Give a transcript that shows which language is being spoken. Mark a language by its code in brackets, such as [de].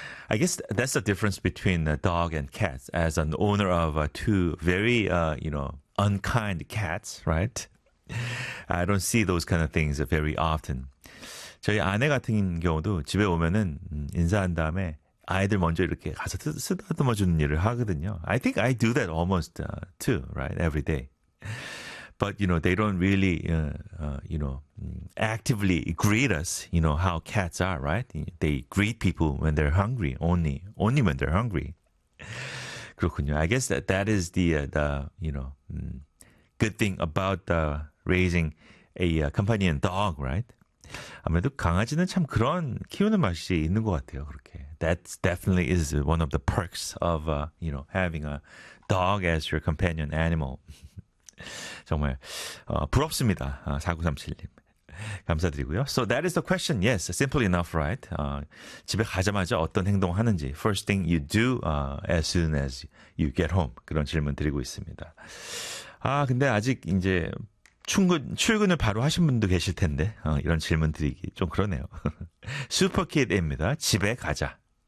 [en] I guess that's the difference between a dog and cats. As an owner of two very, you know, unkind cats, right? I don't see those kind of things very often. [ko] 저희 아내 같은 경우도 집에 오면은 인사한 다음에 아이들 먼저 이렇게 가서 쓰다듬어주는 일을 하거든요. [en] I think I do that almost too, right? Every day. But, you know, they don't really, you know, actively greet us, you know, how cats are, right? They greet people when they're hungry, only when they're hungry. [ko] 그렇군요. [en] I guess that is the you know, good thing about raising a companion dog, right? [ko] 아무래도 강아지는 참 그런 키우는 맛이 있는 것 같아요. 그렇게. [en] That definitely is one of the perks of, you know, having a dog as your companion animal. [ko] 정말 부럽습니다. 4937님. 감사드리고요. [en] So that is the question. Yes, simple enough, right? [ko] 집에 가자마자 어떤 행동을 하는지. [en] First thing you do as soon as you get home. [ko] 그런 질문 드리고 있습니다. 아, 근데 아직 이제 출근을 바로 하신 분도 계실 텐데 이런 질문 드리기 좀 그러네요. 슈퍼킷입니다. 집에 가자.